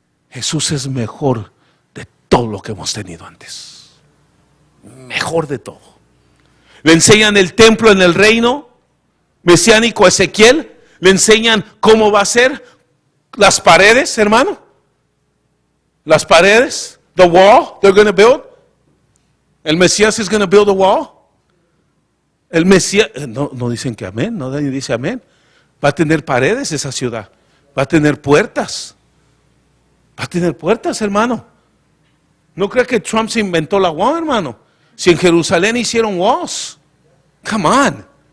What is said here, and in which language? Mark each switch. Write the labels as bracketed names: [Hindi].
[Spanish] Jesús es mejor de todo lo que hemos tenido antes. Mejor de todo. Le enseñan el templo en el reino mesiánico a Ezequiel. Le enseñan cómo va a ser las paredes, hermano. Las paredes. [English] The wall they're going to build. El Mesías is going to build a wall. [Spanish] El Mesías, no dicen que amén, no nadie dice amén. Va a tener paredes esa ciudad. Va a tener puertas. Va a tener puertas, hermano. No creo que Trump se inventó la wall, hermano. Si en Jerusalén hicieron walls. [English] Come on.